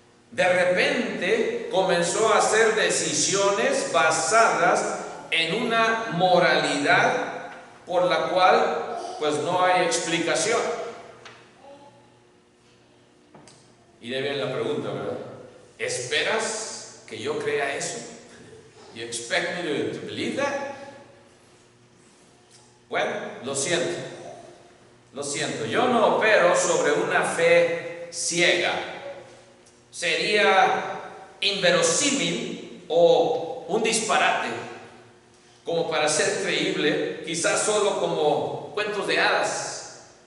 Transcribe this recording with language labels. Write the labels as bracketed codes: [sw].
[es] De repente comenzó a hacer decisiones basadas en una moralidad por la cual pues no hay explicación. Y de bien la pregunta, ¿verdad? ¿Esperas que yo crea eso? [en] You expect me to believe that? [es] Bueno, lo siento, yo no opero sobre una fe ciega. Sería inverosímil o un disparate como para ser creíble, quizás solo como cuentos de hadas.